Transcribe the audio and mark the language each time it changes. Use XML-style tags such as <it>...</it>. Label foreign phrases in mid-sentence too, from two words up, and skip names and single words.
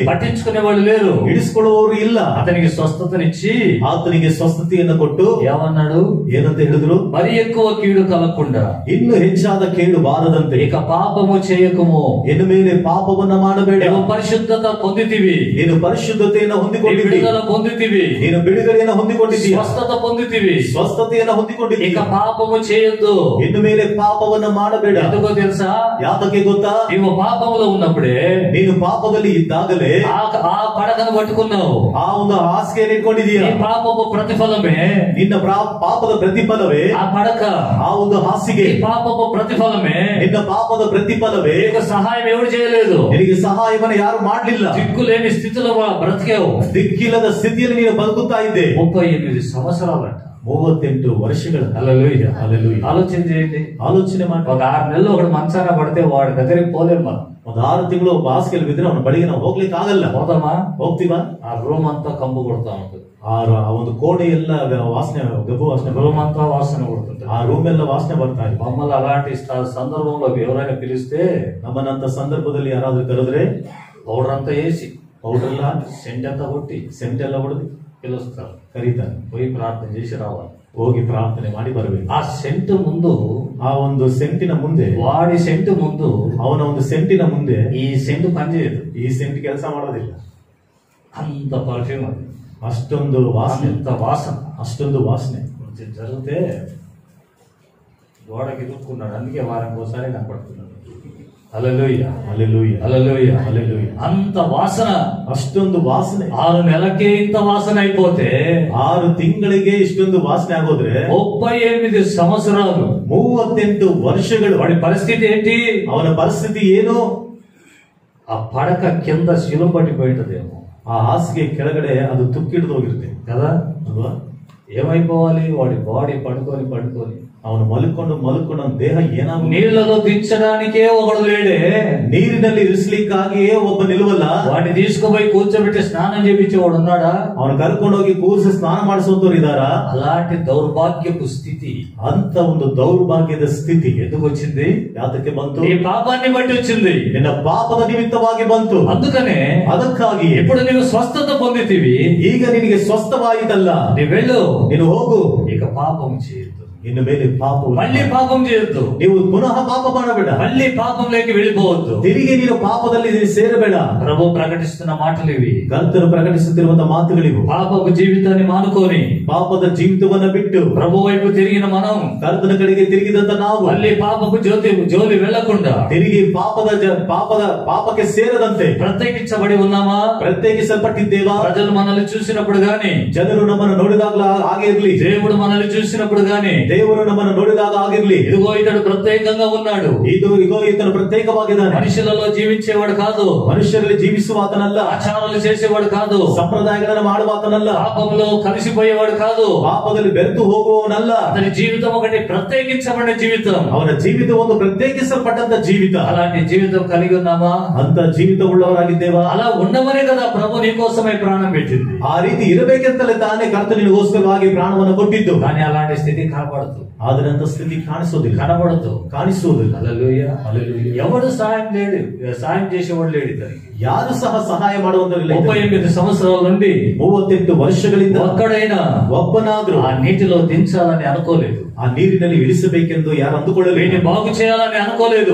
<te>పట్టించుకునే వాళ్ళు లేరు.</te> <kn>ಇಡಿಸಿಕೊಳ್ಳುವವರು ಇಲ್ಲ.</kn> <te>అతనికి స్వస్థతనిచ్చి</te> <kn>ಆತನಿಗೆ ಸ್ವಸ್ಥತೆಯನ್ನು ಕೊಟ್ಟು</kn> <te>ఏమన్నాడు?</te> <kn>ಏನಂತ ಹೇಳಿದ್ರು?</kn> <te>మరి ఎక్కువ కీడు కలగకుండా</te> <kn>ಇನ್ನು ಹೆಚ್ಚಾದ ಕೇಡು ಬಾರದಂತೆ</kn> <te>ఇక పాపము చేయకము,</te> <kn>ಇನ್ನು ಮೇಲೆ ಪಾಪವನ್ನ ಮಾಡಬೇಡ.</kn> <te>నీవు పరిశుద్ధత పొందితివి,</te> <kn>ನೀನು ಪರಿಶುದ್ಧತೆಯನ್ನು ಹೊಂದಿಕೊಂಡಿದ್ದಿ.</kn> <te>విడుదల పొందితివి,</te> <kn>ನೀನು ಬಿಡುಗಡೆಯನ್ನು ಹೊಂದಿಕೊಂಡಿದ್ದೀಯ.</kn> <te>స్వస్థత పొందితివి,</te> <kn>ಸ್ವಸ್ಥತೆಯನ್ನು ಹೊಂದಿಕೊಂಡಿದ್ದೀಯ.</kn> <te>ఇక పాపము చేయొద్దు.</te> <kn>ಇನ್ನು ಮೇಲೆ ಪಾಪವನ್ನ ಮಾಡಬೇಡ.</kn> <te>ఎందుకో తెలుసా?</te> <kn>ಯಾತಕ್ಕೆ ಗೊತ್ತಾ?</kn> <te>నీవు పాపంలో ఉన్నప్పుడే</te> <kn>ನೀನು ಪಾಪದಲ್ಲಿ ಇದ್ದಾಗಲೇ</kn> <te>ఆ పడకను పట్టుకున్నావు.</te> <kn>ಆ ಒಂದು ಹಾಸಿಗೆಯನ್ನು ಇಟ್ಕೊಂಡಿದೀಯ.</kn> <te>నీ పాపపు ప్రతిఫలమే,</te> <kn>ನಿನ್ನ ಪಾಪದ ಪ್ರತಿಫಲವೇ</kn> <te>ఆ పడక.</te> <kn>ಆ ಒಂದು ಹಾಸಿಗೆ.</kn> <te>నీ పాపపు ప్రతిఫలమే,</te> <kn>ನಿನ್ನ ಪಾಪದ ಪ್ರತಿಫಲವೇ.</kn> <te>నీకు సహాయం ఎవరు చేయలేదు.</te> <kn>ನಿನಗೆ ಸಹಾಯವನ್ನು ಯಾರು ಮಾಡಲಿಲ್ಲ.</kn> <te>దిక్కులేని స్థితిలో బ్రతికావు.</te> <kn>ದಿಕ್ಕಿಲ್ಲದ ಸ್ಥಿತಿಯಲ್ಲಿ ನೀನು ಬದುಕುತ್ತಾ ಇದ್ದೆ.</kn> <te>38 సంవత్సరాలంట.</te> <kn>38 ವರ್ಷಗಳ.</kn> <te>హల్లెలూయా, హల్లెలూయా. ఆలోచన చేయండి.</te> <kn>ಆಲೋಚನೆ ಮಾಡಿ.</kn> <te>ఒక 6 నెలలు ఒకడు మంచాన పడితే వాడి దగ్గరికి పోలేం మనం.</te> <kn>ಒಂದು 6 ತಿಂಗಳು ಒಬ್ಬ ಹಾಸಿಗೆಯಲ್ಲಿ ಬಿದ್ರೆ ಅವನ ಬಳಿಗೆ ನಾವು ಹೋಗ್ಲಿಕ್ಕೆ ಆಗಲ್ಲ.</kn> <te>పోతామా?</te> <kn>ಹೋಗ್ತೀವಾ?</kn> <te>ఆ రూమ్ అంతా కంపు కొడతా ఉంటుంది.</te> <kn>ಆ ಒಂದು ಕೋಣೆ ಎಲ್ಲ ವಾಸನೆ, ಗಬ್ಬು ವಾಸನೆ.</kn> <te>రూమ్ అంతా వాసన కొడుతుంటది.</te> <kn>ಆ ರೂಮ್ ಎಲ್ಲ ವಾಸನೆ ಬರ್ತಾ ಇದೆ.</kn> <te>మమ్మల్ని అలాంటి సందర్భంలో ఎవరైనా పిలిస్తే</te> <kn>ನಮ್ಮನ್ನಂತ ಸಂದರ್ಭದಲ್ಲಿ ಯಾರಾದ್ರೂ ಕರೆದ್ರೆ</kn> <te>పౌడర్ అంతా వేసి,</te> <kn>ಪೌಡರ್ ಎಲ್ಲ</kn> <te>సెంట్ అంతా కొట్టి,</te> <kn>ಸೆಂಟ್ ಎಲ್ಲ ಹೊಡೆದು</kn> <te>పిలుస్తారు.</te> <kn>ಕರೀತಾರೆ.</kn> <te>పోయి ప్రార్థన చేసి రావాలి.</te> <kn>ಹೋಗಿ ಪ್ರಾರ್ಥನೆ ಮಾಡಿ ಬರಬೇಕು.</kn> <te>ఆ సెంటు ముందు,</te> <kn>ಆ ಒಂದು ಸೆಂಟಿನ ಮುಂದೆ,</kn> <te>వాడి సెంటు ముందు</te> <kn>ಅವನ ಒಂದು ಸೆಂಟಿನ ಮುಂದೆ</kn> <te>ఈ సెంటు పనిచేయదు.</te> <kn>ಈ ಸೆಂಟ್ ಕೆಲಸ ಮಾಡೋದಿಲ್ಲ.</kn> <te>అంత పర్ఫ్యూమ్ అది,</te> <kn>ಅಷ್ಟೊಂದು ವಾಸನೆ,</kn> <te>అంత వాసన.</te> <kn>ಅಷ್ಟೊಂದು ವಾಸನೆ.</kn> <te>కొంచెం జరిగితే గోడకి ఇరుక్కున్నాడు. అందుకే వారానికి ఒకసారి కనపడుతున్నాడు. హల్లెలూయా, హల్లెలూయా, హల్లెలూయా, హల్లెలూయా. అంత వాసన.</te> <kn>ಅಷ್ಟೊಂದು ವಾಸನೆ.</kn> <te>6 నెలలకే ఇంత వాసన అయిపోతే</te> <kn>6 ತಿಂಗಳಿಗೆ ಇಷ್ಟೊಂದು ವಾಸನೆ ಆಗೋದ್ರೆ</kn> <te>38 సంవత్సరాలు,</te> <kn>38 ವರ್ಷಗಳು.</kn> <te>వాడి పరిస్థితి ఏంటి?</te> <kn>ಅವನ ಪರಿಸ್ಥಿತಿ ಏನು?</kn> <te>ఆ పడక కింద శిలువ పట్టిపోయింటదేమో.</te> <kn>ಆ ಹಾಸಿಗೆ ಕೆಳಗಡೆ ಅದು ತುಕ್ಕಿಡಿದು ಹೋಗಿರುತ್ತೆ</kn> <te>కదా</te> <kn>ಅಲ್ವಾ?</kn> <te>ఏమైపోవాలి? వాడి బాడీ పడుకొని</te> <kn>ಅವನು ಮಲ್ಕೊಂಡು ದೇಹ ಏನಾಗ,</kn> <te>నీళ్లలో దించడానికే ఒకడు లేడే.</te> <kn>ನೀರಿನಲ್ಲಿ ಇರಿಸ್ಲಿಕ್ಕಾಗಿಯೇ ಒಬ್ಬ ನಿಲ್ಲುವಲ್ಲ.</kn> <te>వాడిని తీసుకుపోయి కూర్చోబెట్టి స్నానం చేయించేవాడు ఉన్నాడా?</te> <kn>ಅವನು ಕರ್ಕೊಂಡೋಗಿ ಕೂರಿಸಿ ಸ್ನಾನ ಮಾಡಿಸುವಂತವ್ರು ಇದಾರಾ?</kn> <te>అలాంటి దౌర్భాగ్యపు స్థితి,</te> <kn>ಅಂತ ಒಂದು ದೌರ್ಭಾಗ್ಯದ ಸ್ಥಿತಿ</kn> <te>ఎందుకు వచ్చింది?</te> <kn>ಯಾತಕ್ಕೆ ಬಂತು?</kn> <te>నీ పాపాన్ని బట్టి వచ్చింది.</te> <kn>ನಿನ್ನ ಪಾಪದ ನಿಮಿತ್ತವಾಗಿ ಬಂತು.</kn> <te>అందుకనే</te> <kn>ಅದಕ್ಕಾಗಿ</kn> <te>ఇప్పుడు నీవు స్వస్థత పొందితివి,</te> <kn>ಈಗ ನಿನಗೆ ಸ್ವಸ್ಥವಾಯಿತಲ್ಲ,</kn> <te>నీ వెళ్ళు,</te> <kn>ನೀನು ಹೋಗು.</kn> <te>ఇక పాపం చేయొద్దు,</te> <kn>ಇನ್ನು ಮೇಲೆ ಪಾಪ,</kn> <te>మళ్ళీ పాపం చేయొద్దు,</te> <kn>ನೀವು ಪುನಃ ಪಾಪ ಮಾಡಬೇಡ,</kn> <te>మళ్ళీ పాపంలోకి వెళ్ళిపోవద్దు.</te> <kn>ತಿರುಗಿ ನೀನು ಪಾಪದಲ್ಲಿ ಸೇರಬೇಡ.</kn> <te>ప్రభు ప్రకటిస్తున్న మాటలు ఇవి.</te> <kn>ಕರ್ತನು ಪ್ರಕಟಿಸುತ್ತಿರುವಂತಹ ಮಾತುಗಳಿವು.</kn> <te>పాపపు జీవితాన్ని మానుకొని</te> <kn>ಪಾಪದ ಜೀವಿತವನ್ನ ಬಿಟ್ಟು</kn> <te>ప్రభు వైపు తిరిగిన మనం</te> <kn>ಕರ್ತನ ಕಡೆಗೆ ತಿರುಗಿದಂತ ನಾವು</kn> <te>మళ్ళీ పాపపు జోలి వెళ్లకుండా</te> <kn>ತಿರುಗಿ ಪಾಪಕ್ಕೆ ಸೇರದಂತೆ</kn> <te>ప్రత్యేకించబడి ఉన్నామా?</te> <kn>ಪ್ರತ್ಯೇಕಿಸಲ್ಪಟ್ಟಿದ್ದೇವಾ?</kn> <te>ప్రజలు మనల్ని చూసినప్పుడు గాని,</te> <kn>ಜನರು ನಮ್ಮನ್ನು ನೋಡಿದಾಗಲ ಹಾಗೆ ಇರ್ಲಿ,</kn> <te>దేవుడు మనల్ని చూసినప్పుడు గాని,</te> <kn>ದೇವರು ನಮ್ಮನ್ನು ನೋಡಿದಾಗ ಆಗಿರ್ಲಿ,</kn> <te>ఇదిగో ఇతడు ప్రత్యేకంగా ఉన్నాడు,</te> <kn>ಇಗೋ ಈತನು ಪ್ರತ್ಯೇಕವಾಗಿದ್ದಾನೆ.</kn> <te>మనుషులలో జీవించేవాడు కాదు,</te> <kn>ಮನುಷ್ಯರಲ್ಲಿ ಜೀವಿಸುವ ಆತನಲ್ಲ,</kn> <te>ఆచారాలు చేసేవాడు కాదు,</te> <kn>ಸಂಪ್ರದಾಯಗಳನ್ನು ಮಾಡುವ ಆತನಲ್ಲ,</kn> <te>పాపంలో కలిసిపోయేవాడు కాదు,</te> <kn>ಪಾಪದಲ್ಲಿ ಬೆರೆತು ಹೋಗುವವನಲ್ಲ.</kn> <te>అతని జీవితం ఒకటి ప్రత్యేకించబడిన జీవితం.</te> <kn>ಅವನ ಜೀವಿತ ಒಂದು ಪ್ರತ್ಯೇಕಿಸಲ್ಪಟ್ಟಂತ ಜೀವಿತ.</kn> <te>అలాంటి జీవితం కలిగి ఉన్నామా?</te> <kn>ಅಂತ ಜೀವಿತ ಉಳ್ಳವರಾಗಿದ್ದೇವಾ?</kn> <te>అలా ఉండమనే కదా ప్రభు నీ కోసమై ప్రాణం పెట్టింది.</te> <kn>ಆ ರೀತಿ ಇರಬೇಕೆಂತಲೇ ತಾನೇ ಕರ್ತನಿಗೋಸ್ಕರವಾಗಿ ಪ್ರಾಣವನ್ನು ಕೊಟ್ಟಿದ್ದು.</kn> <te>కానీ అలాంటి స్థితి కనపడదు. కనబడదు,</te> <kn>ಆದರಂತ ಸ್ಥಿತಿ ಕಾಣಿಸೋದಿಲ್ಲ, ಕಾಣಿಸುವುದಿಲ್ಲ.</kn> <te>హల్లెలూయా. ఎవడు సాయం చేసేవాడు లేడు ఇతనికి.</te> <kn>ಯಾರು ಸಹ ಸಹಾಯ ಮಾಡುವಂತರಿಲ್ಲ.</kn> <te>38 సంవత్సరాల నుండి</te> <kn>38 ವರ್ಷಗಳಿಂದ</kn> <te>ఒక్కడైనా</te> <kn>ಒಬ್ಬನಾದ್ರೂ</kn> <te>ఆ నీటిలో దించాలని అనుకోలేదు,</te> <kn>ಆ ನೀರಿನಲ್ಲಿ ಇಳಿಸಬೇಕೆಂದು ಯಾರು ಅಂದುಕೊಳ್ಳಲಿಲ್ಲ,</kn> <te>వీడిని బాగు చేయాలని అనుకోలేదు,</te>